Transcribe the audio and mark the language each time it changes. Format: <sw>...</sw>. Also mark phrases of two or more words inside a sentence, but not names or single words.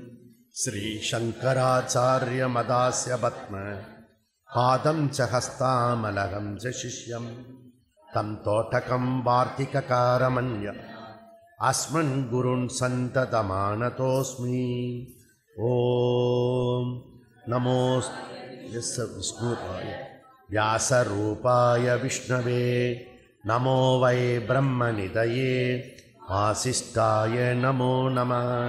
<sa>श्रीशङ्कराचार्यमथास्य पद्म पादं च हस्तामलकं च शिष्यम् तं तोटकं वार्त्तिककारमन्य अस्मद् गुरून् सन्ततमानतोऽस्मि. ॐ नमो विष्णुपाय व्यासरूपाय विष्णवे नमो वै ब्रह्मनिधये वासिष्ठाय नमो नमः.</sa>